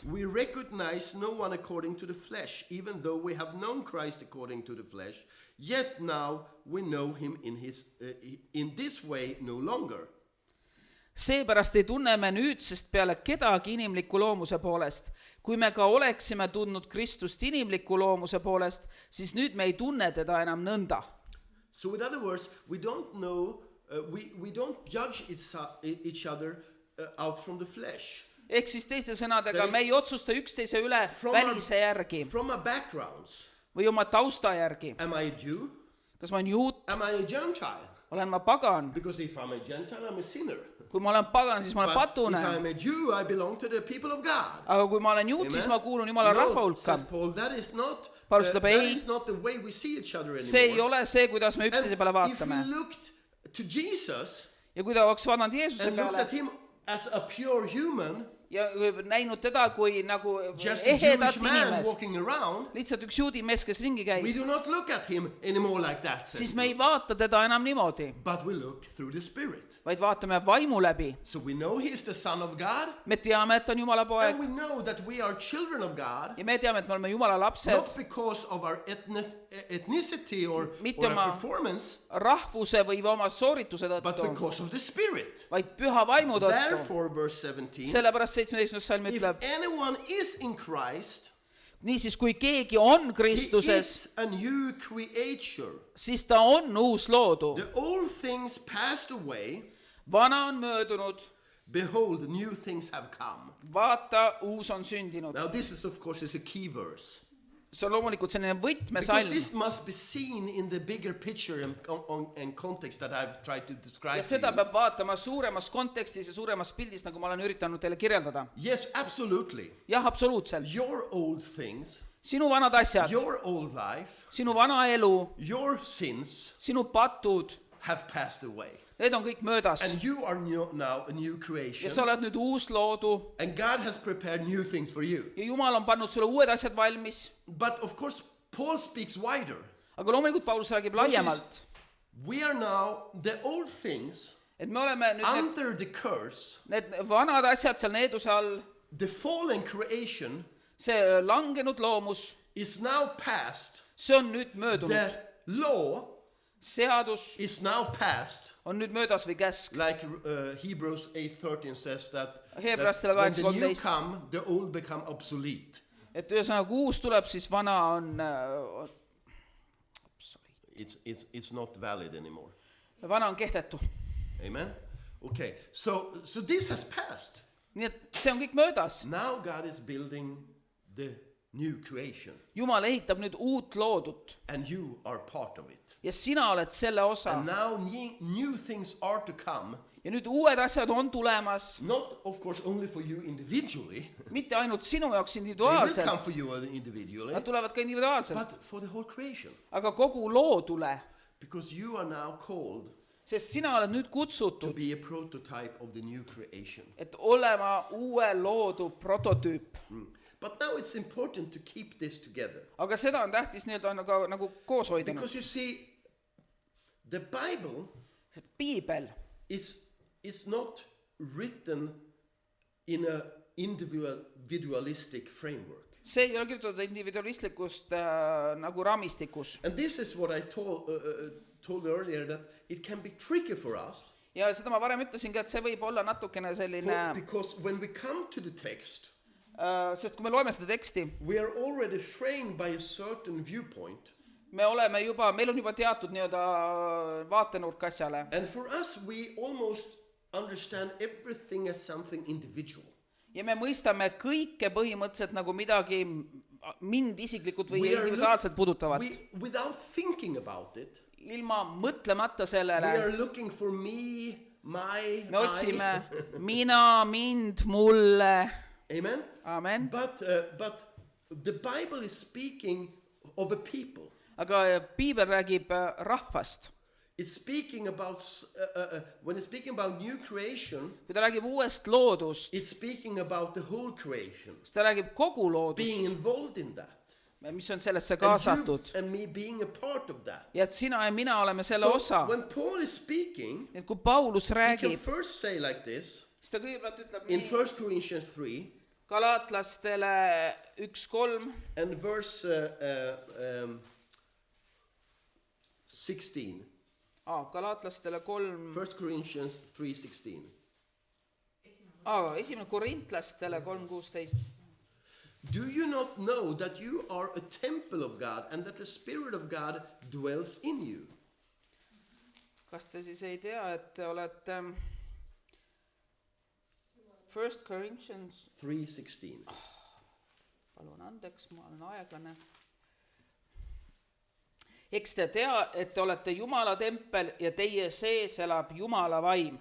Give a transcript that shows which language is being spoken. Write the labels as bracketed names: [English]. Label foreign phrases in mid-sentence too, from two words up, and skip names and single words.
[English] we recognize no one according to the flesh, even though we have known Christ according to the flesh, yet now we know him in this way no longer. [Estonian] Seepärast ei tunne me nüüdsest peale kedagi inimliku loomuse poolest. Kui me ka oleksime tundnud Kristust inimliku loomuse poolest, siis nüüd me ei tunne teda enam nõnda. [English] So with other words, we don't know, we don't judge each other out from the flesh. [Estonian] Ehk siis teiste sõnadega, [English] There is- [Estonian] me ei otsusta üksteise üle välise järgi [English] From our backgrounds. [Estonian] või oma tausta järgi. [English] Am I a Jew? [Estonian] Kas ma olen juut, [English] Am I a Gentile? [Estonian] olen ma pagan. [English] Because if I'm a Gentile, I'm a sinner. [Estonian] Kui ma olen pagan, siis ma olen [English] But [Estonian] patune. [English] if I'm a Jew, I belong to the people of God. [Estonian] Aga kui ma olen juut, siis ma kuulun Jumala rahva hulka. [English] says Paul, that is not [Estonian] Paulus ütleb, [English] that [Estonian] ei. [English] is not the way we see each other anymore. [Estonian] See ei ole see, kuidas me üksteise peale [English] And if [Estonian] vaatame. [English] we looked to Jesus [Estonian] Ja kui ta oleks vaadanud Jeesuse [English] and looked [Estonian] peale [English] at him as a pure human, [Estonian] ja näinud teda kui nagu [English] just a [Estonian] ehedat [English] Jewish man [Estonian] inimest, [English] walking around, [Estonian] lihtsalt üks juudi mees, kes ringi [English] we [Estonian] käib, [English] do not look at him anymore like that, says [Estonian] siis me ei [English] Paul. [Estonian] vaata teda enam niimoodi, [English] But we look through the Spirit. [Estonian] vaid vaatame vaimu läbi. [English] So we know he is the Son of God, [Estonian] Me teame, et on Jumala [English] and [Estonian] poeg [English] we know that we are children of God, [Estonian] ja me teame, et me oleme Jumala lapsed [English] not because of our ethnicity or [Estonian] Mitte [English] our [Estonian] oma- [English] performance, [Estonian] rahvuse või oma soorituse [English] but [Estonian] tõttu, [English] because of the Spirit. [Estonian] vaid püha vaimu tõttu. [English] Therefore, verse 17, [Estonian] Sellepärast 17. salm [English] if [Estonian] ütleb, [English] anyone is in Christ, [Estonian] niisiis kui keegi on [English] he [Estonian] Kristuses, [English] is a new creature. [Estonian] siis ta on uus loodu. [English] The old things passed away. [Estonian] Vana on möödunud, [English] Behold, new things have come. [Estonian] vaata, uus on sündinud. [English] Now, this is, of course, is a key verse. [Estonian] See on loomulikult selline [English] Because [Estonian] võtmesalm. [English] this must be seen in the bigger picture and context that I've tried to describe [Estonian] Ja [English] to [Estonian] seda [English] you. [Estonian] peab vaatama suuremas kontekstis ja suuremas pildis, nagu ma olen üritanud teile kirjeldada. [English] Yes, absolutely. [Estonian] Jah, absoluutselt. [English] Your old things, [Estonian] Sinu vanad asjad, [English] your old life, [Estonian] sinu vana elu, [English] your sins [Estonian] sinu patud, [English] have passed away. [Estonian] need on kõik möödas. [English] And you are now a new [Estonian] Ja [English] creation. [Estonian] sa oled nüüd uus loodu [English] And God has prepared new things for you. [Estonian] ja Jumal on pannud sulle uued asjad valmis. [English] But of course, Paul speaks wider. [Estonian] Aga loomulikult Paulus räägib laiemalt. [English] We are now the old things [Estonian] Et me oleme nüüd [English] under the curse, [Estonian] need vanad asjad seal needuse all, [English] the fallen creation [Estonian] see langenud loomus, [English] is now past. [Estonian] see on nüüd möödunud. [English] The law [Estonian] Seadus [English] is now past, [Estonian] on nüüd möödas või käsk. [English] like Hebrews 8:13 says that [Estonian] Hebrastele [English] when the new [Estonian] 8:13. [English] come, the old become obsolete. [Estonian] Et ühesõnaga, kui uus tuleb, siis vana on [English] It's not valid anymore. [Estonian] vana on kehtetu. [English] Amen. Okay, so this has passed. [Estonian] nii et see on kõik möödas. [English] Now God is building the new creation, [Estonian] Jumal ehitab nüüd uut loodut [English] and you are part of it. [Estonian] ja sina oled selle osa. [English] And now new things are to come, [Estonian] ja nüüd uued asjad on tulemas, [English] not of course only for you individually. [Estonian] mitte ainult sinu jaoks [English] They will [Estonian] individuaalselt, [English] come for you individually, [Estonian] nad tulevad ka individuaalselt, [English] but for the whole creation. [Estonian] aga kogu loodule, [English] Because you are now called [Estonian] sest sina oled nüüd [English] to [Estonian] kutsutud, [English] be a prototype of the new creation. [Estonian] et olema uue loodu prototüüp. [English] But now it's important to keep this together. [Estonian] aga seda on tähtis nii-öelda nagu koos hoida. [English] Because you see, the Bible [Estonian] piibel [English] is not written in a individualistic framework. [Estonian] see ei ole kirjutatud individualistlikust nagu raamistikus. [English] And this is what I told earlier, that it can be tricky for us. [Estonian] ja seda ma varem ütlesin ka, et see võib olla natukene selline, [English] Because when we come to the text, [Estonian] sest kui me loeme seda teksti, [English] we are already framed by a certain viewpoint. [Estonian] meil on juba teatud nii-öelda vaatenurk asjale. [English] And for us, we almost understand everything as something individual. [Estonian] ja me mõistame kõike põhimõtteliselt nagu midagi mind isiklikult või [English] We are [Estonian] individuaalselt puudutavat. [English] without thinking about it, [Estonian] ilma mõtlemata [English] we [Estonian] sellele [English] are looking for me, my, [Estonian] me otsime [English] I. [Estonian] mina, mind, mulle. [English] Amen. [Estonian] Amen. [English] But the Bible is speaking of a people. [Estonian] aga piibel räägib rahvast. [English] It's speaking about when it's speaking about new creation. [Estonian] kui ta räägib uuest loodust, [English] It's speaking about the whole creation, [Estonian] siis ta räägib kogu [English] being [Estonian] loodust, [English] involved in that, [Estonian] mis on sellesse [English] and [Estonian] kaasatud. [English] you and me being a part of that. [Estonian] ja et sina ja mina oleme selle [English] So [Estonian] osa. [English] when Paul is speaking, [Estonian] et kui Paulus [English] he can [Estonian] räägib, [English] first say like this [Estonian] siis ta kõigepealt ütleb [English] in [Estonian] nii [English] 1 Corinthians 3 [Estonian] Galaatlastele 1:3 [English] and verse 16. [Estonian] Galaatlastele 3 [English] 1 Corinthians 3:16. [Estonian] 1 Korintlastele 3:16. [English] Do you not know that you are a temple of God and that the Spirit of God dwells in you? [Estonian] kas te siis ei tea, et te olete 1 Corinthians, 3:16. palun andeks, ma olen aeglane. eks te tea, et te olete Jumala tempel ja teie sees elab Jumala vaim.